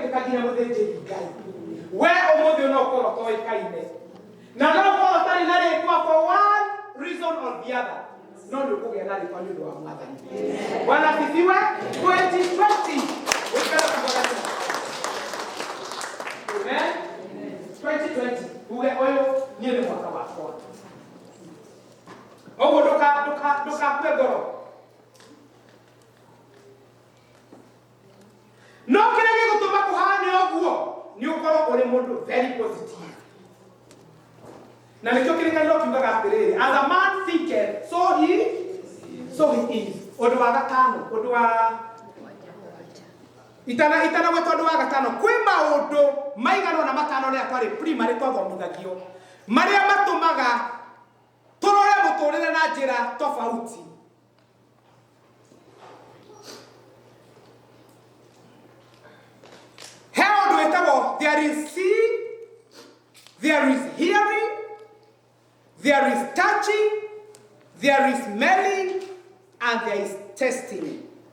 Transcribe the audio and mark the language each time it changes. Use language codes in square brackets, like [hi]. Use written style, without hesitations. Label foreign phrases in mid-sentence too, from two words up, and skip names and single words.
[ki] nginya muthĩnjĩri Ngai we ũmũthĩ no ũkorwo toĩkaine na no ũkorwo tarĩ na rĩtwa [en] for one reason or the other [ki] no nĩ ũkũgĩa na rĩtwa nĩ ũndũ wa Mwathani. [sw] Bwana asifiwe. 2020 Amen. [ki] 2020 uge ũyũ niĩ nĩ mwaka wakwa. Ũguo ndũkakue ngoro. No kĩrĩa gĩgũtũma kũhane ũguo nĩ ũkorwo ũrĩ mũndũ [en] very positive. [ki] Na nĩkĩo kĩrĩkanĩro kiugaga atĩrĩrĩ, [en] as a man thinketh, so he is. [ki] Ũndũ wa gatano, ũndũ wa itana gwĩtwo ũndũ wa gatano, kwĩ maũndũ maigana na matano rĩrĩa twarĩ primary twathomithagio marĩa matũmaga tũrore mũtũrĩre na njĩra tofauti. He ũndũ wĩtagwo [en] there is seeing, there is hearing, there is touching, there is smelling, and there is tasting.